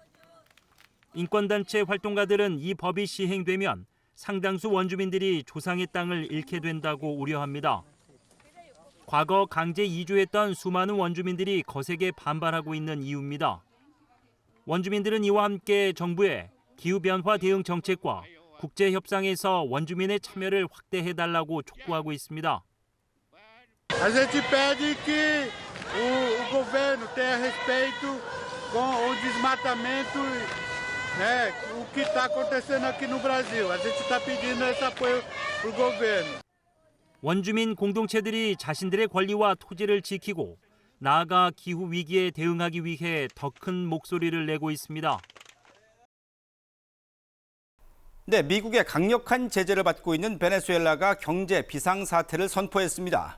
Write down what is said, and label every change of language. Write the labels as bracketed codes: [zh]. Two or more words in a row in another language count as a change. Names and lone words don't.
[ko] 인권단체 활동가들은 이 법이 시행되면 상당수 원주민들이 조상의 땅을 잃게 된다고 우려합니다. 과거 강제 이주했던 수많은 원주민들이 거세게 반발하고 있는 이유입니다. 원주민들은 이와 함께 정부의 기후변화 대응 정책과 국제협상에서 원주민의 참여를 확대해달라고 촉구하고 있습니다. [pt] A gente pede que o governo tenha respeito com o desmatamento, o que está acontecendo aqui no Brasil. A gente está pedindo esse apoio para o governo. [ko] 원주민 공동체들이 자신들의 권리와 토지를 지키고 나아가 기후 위기에 대응하기 위해 더 큰 목소리를 내고 있습니다. 네, 미국의 강력한 제재를 받고 있는 베네수엘라가 경제 비상사태를 선포했습니다.